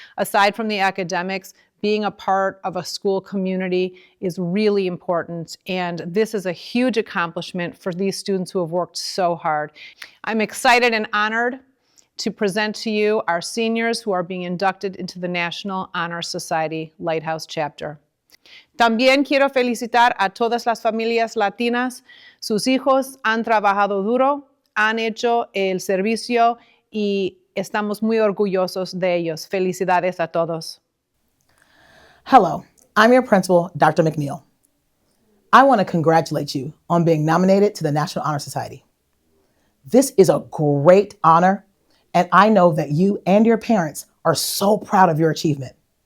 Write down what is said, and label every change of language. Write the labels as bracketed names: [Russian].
[English] Aside from the academics, being a part of a school community is really important, and this is a huge accomplishment for these students who have worked so hard. I'm excited and honored to present to you our seniors who are being inducted into the National Honor Society Lighthouse Chapter. [Spanish] También quiero felicitar a todas las familias latinas. Sus hijos han trabajado duro, han hecho el servicio y estamos muy orgullosos de ellos. Felicidades a todos. [English] Hello, I'm your principal, Dr. McNeil. I want to congratulate you on being nominated to the National Honor Society. This is a great honor, and I know that you and your parents are so proud of your achievement.